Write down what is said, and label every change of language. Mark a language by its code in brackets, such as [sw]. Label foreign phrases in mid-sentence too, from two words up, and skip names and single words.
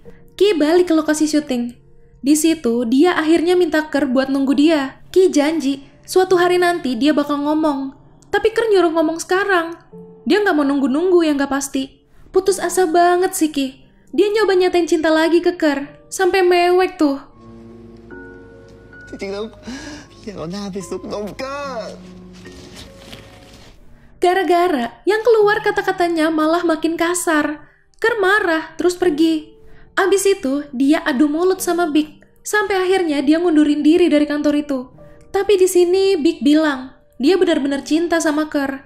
[id] Ki balik ke lokasi syuting. Di situ dia akhirnya minta Ker buat nunggu dia. Ki janji suatu hari nanti dia bakal ngomong. Tapi Ker nyuruh ngomong sekarang. Dia nggak mau nunggu-nunggu yang nggak pasti. Putus asa banget sih Ki. Dia nyoba nyatain cinta lagi ke Ker. Sampai mewek tuh. [th] จริงๆแล้วอยากเอาหน้าไปซุกนมเกอร์ [id] Gara-gara yang keluar kata-katanya malah makin kasar. Ker marah terus pergi. Abis itu dia adu mulut sama Big. Sampai akhirnya dia ngundurin diri dari kantor itu. Tapi di sini Big bilang dia benar-benar cinta sama Ker.